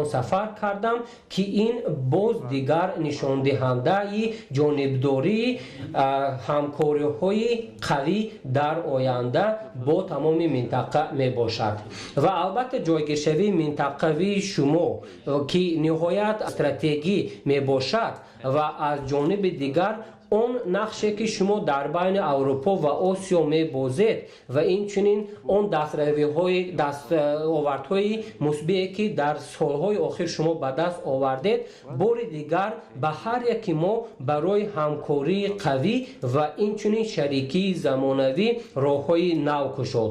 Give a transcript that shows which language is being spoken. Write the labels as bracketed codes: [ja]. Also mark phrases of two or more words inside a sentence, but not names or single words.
[fa] سفر کردم که این باز دیگر نشان دهنده جانبداری همکاری های قوی در آینده با تمام منطقه می باشد و البته جایگیری منطقوی شما [tg] ки ниҳоят стратегӣ мебошад ва аз ҷониби дигар он нақше ки шумо дар байни Аврупо ва Осиё мебозед ва инчунин он дастовардҳои мусбие ки дар солҳои охир шумо ба даст овардед, бори дигар ба ҳар яки мо барои ҳамкории қавӣ ва инчунин шарикии замонавӣ роҳҳои нав кушод.